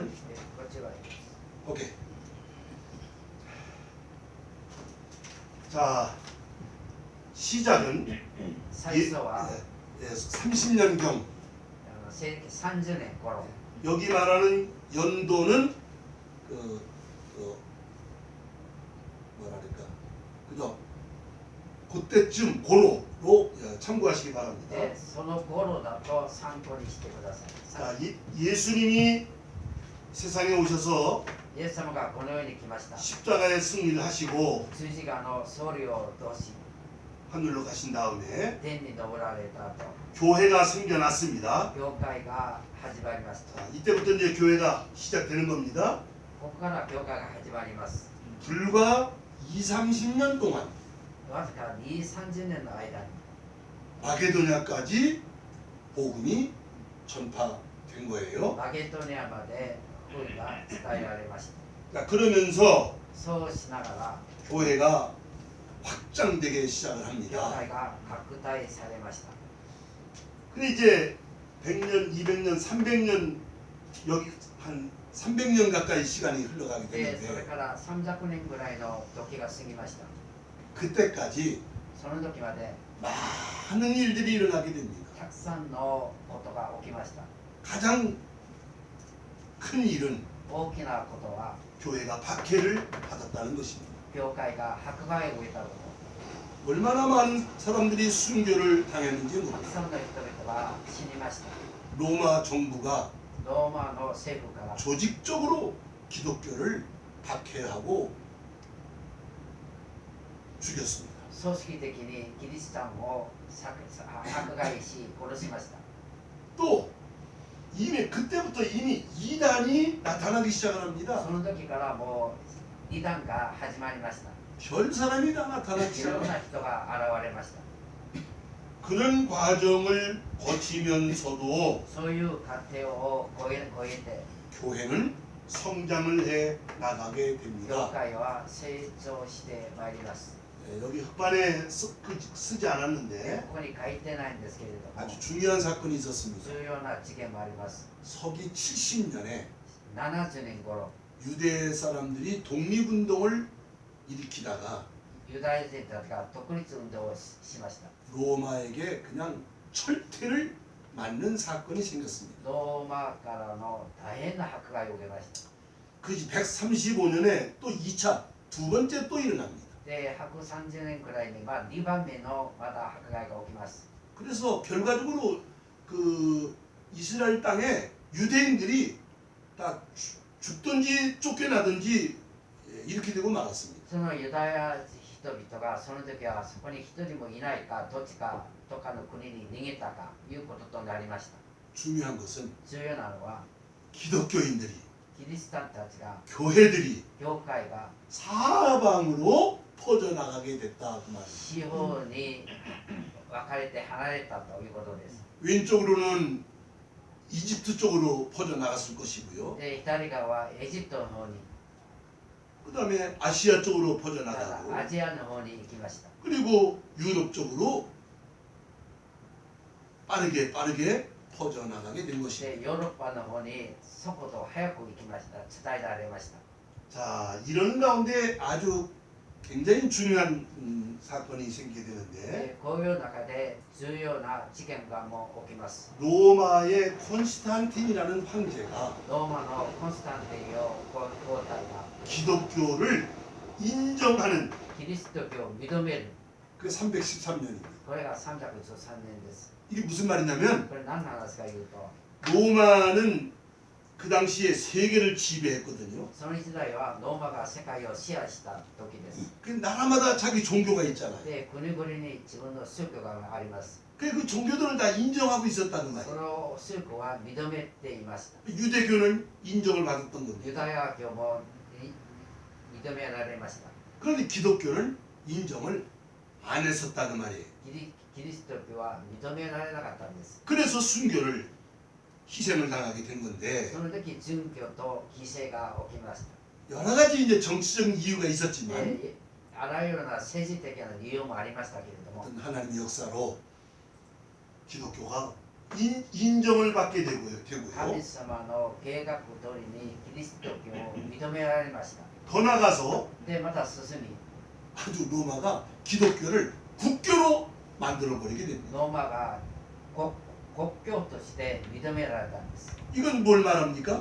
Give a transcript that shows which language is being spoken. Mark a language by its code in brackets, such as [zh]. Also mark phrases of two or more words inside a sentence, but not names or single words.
[ja] でこっちがいいです。 [ko] 오케이. 자, 시작은 [ja] 最初は [ko] 30년경. [ja] 西暦30年頃、 [ko] 여기 말하는 연도는 뭐랄까, 그죠? 그때쯤 고로로 참고하시기 바랍니다. [ja] でその頃だと参考にしてください。 [ko] 자, 예수님이 세상에 오셔서 [ja] イエス様がこの世に来ました。 [ko] 십자가의 승리를 하시고 [ja] 十字架の総理を通し [ko] 하늘로 가신 다음에 [ja] 天に昇られた後、 [ko] 교회가 생겨났습니다. [ja] 教会が始まりました。 [ko] 자, 이때부터 이제 교회가 시작되는 겁니다. [ja] ここから教会が始まります。 [ko] 불과 20-30년 동안 [ja] わずか2、30年の間に [ko] 마게도냐까지 복음이 전파된 거예요. [ja] マゲドニアまで福音が伝えられました。 [ko] 자, 그러면서 [ja] そうしながら [ko] 교회가 확장되게 시작을 [ja] 教 [ko] 합니다. [ja] 会が拡大されました。 [ko] 근데 이제 100년, 200년, 300년 여기 한 300년 가까이 시간이 흘러가게 [ja] で、それ [ko] 되는데 [ja] から300年ぐらいの時が過ぎました。 [ko] 그때까지 [ja] その時まで [ko] 많은 일들이 일어나게 됩니다. [ja] たくさんのことが起きました。 [ko] 가장 큰 일은 [ja] 大きなことは [ko] 교회가 박해를 받았다는 것입니다. [ja] 教会が迫害を受けたこ [ko] 얼마나 많은 사람들이 순교를 당했는지 [ja] と。たく [ko] 모릅니다. [ja] さんの人々が死にました。 [ko] 로마 정부가 [ja] ローマの政府から [ko] 조직적으로 기독교를 박해하고 죽였습니다. [ja] 組織的にキリシタンを迫害し殺しました。 [ko] 또 이미 그때부터 이미 이단이 나타나기 시작을 합니다. [ja] その時からもう異端が始まりました。 [ko] 별 사람이 다 나타나기 [ja] いろん [ko] 시작합니다. [ja] な人が現れました。 [ko] 그런 과정을 거치면서도 [ja] そういう過程を超えて [ko] 교회는 성장을 해 나가게 [ja] 教 [ko] 됩니다. [ja] 会は成長してまいります。 [ko] 네, 여기 흑반에 쓰지 않았는데 [ja] ここに書いてないんですけれども、 [ko] 아주 중요한 사건이 있었습니다. [ja] 重要な事件もあります。 [ko] 서기 70년에 [ja] 70 年頃、 [ko] 유대 사람들이 독립운동을 일으키다가 [ja] ユダヤ人たちが独立運動をしました。 [ko] 로마에게 그냥 철퇴를 맞는 사건이 생겼습니다. [ja] ローマからの大変な迫害を受けました。 [ko] 그 135년에 또 2차 두 번째 또 일어납니다. [ja] で、130年くらいに2番目のまた迫害が起きます。 [ko] 그래서 결과적으로 그 이스라엘 땅에 유대인들이 다 죽든지 쫓겨나든지 이렇게 되고 말았습니다. [ja] そのユダヤ人々がその時はそこに一人もいないかどっちかどっかの国に逃げたかいうこととなりました。 [ko] 중요한 것은 [ja] 重要なのは [ko] 기독교인들이 [ja] キリシタンたちが [ko] 교회들이 [ja] 教会が [ko] 사방으로 퍼져나가게 됐다 그 말입니다. [ja] 四方に分かれて離れたということです。 [ko] 왼쪽으로는 이집트 쪽으로 퍼져나갔을 것이고요. [ja] で、左側はエジプトの方に、 [ko] 그 다음에 아시아 쪽으로 [ja] また [ko] 퍼져나가고 [ja] アジアの方に行きました。 [ko] 그리고 유럽 쪽으로 빠르게 퍼져나가게 된 것입니다. [ja] で、ヨーロッパの方にそこと早く行きました。伝えられました。 [ko] 자, 이런 가운데 아주 굉장히 중요한 사건이 생기게 되는데 [ja] でこういう中で重要な事件がもう起きます。 [ko] 로마의 콘스탄틴이라는 황제가 [ja] ローマのコンスタンティン皇太が [ko] 기독교를 인정하는 [ja] キリスト教を認める。 [ko] 그 313년입니다. [ja] これが313年です。 [ko] 이게 무슨 말이냐면 [ja] これ何の話か言うと、 [ko] 로마는 그 당시에 세계를 지배했거든요. [ja] その時代はローマが世界を支配した時です。 [ko] 그 나라마다 자기 종교가 있잖아요. [ja] で、国々に自分の宗教があります。 [ko] 그 종교들을 다 인정하고 있었다는 [ja] そ [ko] 말이에요. [ja] の宗教は認めていました。 [ko] 유대교는 인정을 받았던 겁니다. [ja] ユダヤ教も認められました。 [ko] 그런데 기독교는 인정을 안 했었다는 말이에요. [ja] キリスト教は認められなかったんです。 [ko] 그래서 순교를 희생을 당하게 된 건데 [ja] その時殉教と犠牲が起きました。 [ko] 여러 가지 이제 정치적인 이유가 있었지만 [ja] であらゆるな政治的な理由もありましたけれども、 [ko] 어떤 하나님의 역사로 기독교가 인정을 받게 [ja] 神 [ko] 되고요. [ja] 様の計画通りにキリスト教を認められました。 [ko] 더 나가서 [ja] で、また進み、 [ko] 아주 로마가 기독교를 국교로 만들어 버리게 됩니다. [ja] ローマが国教として認められたんです。 [ko] 이건 뭘 말합니까?